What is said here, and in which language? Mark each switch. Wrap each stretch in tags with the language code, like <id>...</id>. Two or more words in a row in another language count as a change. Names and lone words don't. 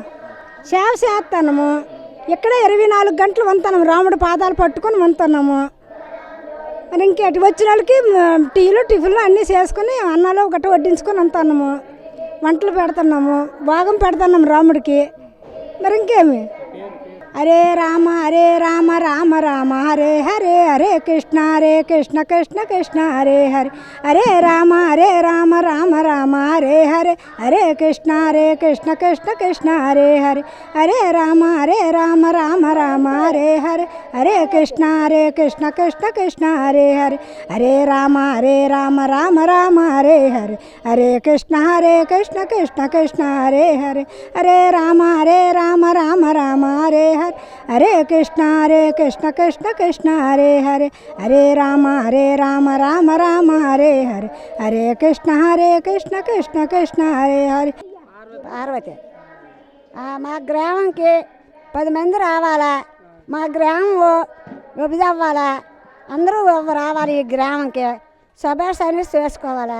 <te>సేవ చేస్తాము. ఇక్కడ 24 గంటలు వంతున్నాము. రాముడి పాదాలు పట్టుకొని వంతున్నాము. మరి ఇంకేటి వచ్చిన వాళ్ళకి టీలు టిఫిన్లు అన్నీ చేసుకొని అన్నాలు గట్ట వడ్డించుకొని వంతున్నాము. వంటలు పెడుతున్నాము, భోగం పెడుతున్నాము రాముడికి. మరి ఇంకేమి.</te> <sa>హరే రామ రామ రామ హరే హరే, హరే కృష్ణ కృష్ణ కృష్ణ హరే హరే, హరే రామ రామ రామ హరే హరే, హరే కృష్ణ కృష్ణ హరే హరే, హరే రామ రామ రామ హరే హరే, హరే కృష్ణ కృష్ణ హరే హరే, హరే రామ రామ రామ హరే హరే, హరే కృష్ణ కృష్ణ హరే హరే, హరే రామ రామ రామ హరే హరే, హరే కృష్ణ కృష్ణ హరే హరే, హరే రామ రామ రామ హరే హరే, హరే కృష్ణ కృష్ణ హరే హరే.</sa> <te>పార్వతి. మా గ్రామంకి 10 మంది రావాలా. మా గ్రామం విభజ అవ్వాలా. అందరూ రావాలి ఈ గ్రామంకి. సభ సర్వీస్ చేసుకోవాలా.</te>